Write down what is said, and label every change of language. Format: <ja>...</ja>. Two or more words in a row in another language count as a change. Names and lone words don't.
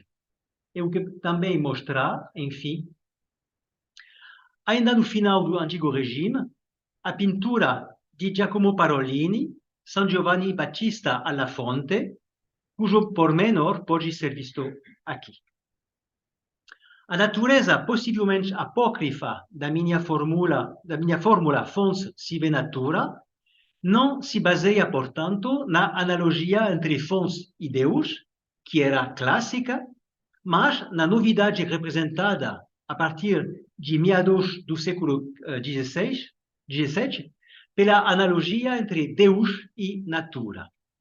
<pt>Eu quero também mostrar, enfim, ainda no final do Antigo Regime, a pintura de Giacomo Parolini, San Giovanni Battista alla Fonte, cujo pormenor pode ser visto aqui. A natureza possivelmente apócrifa da minha fórmula</pt> <la>Fons sive natura</la> <pt>não se baseia, portanto, na analogia entre Fons e Deus, que era clássica, mas na novidade representada a partir de meados do século XVII, pela analogia entre Deus e natura.</pt>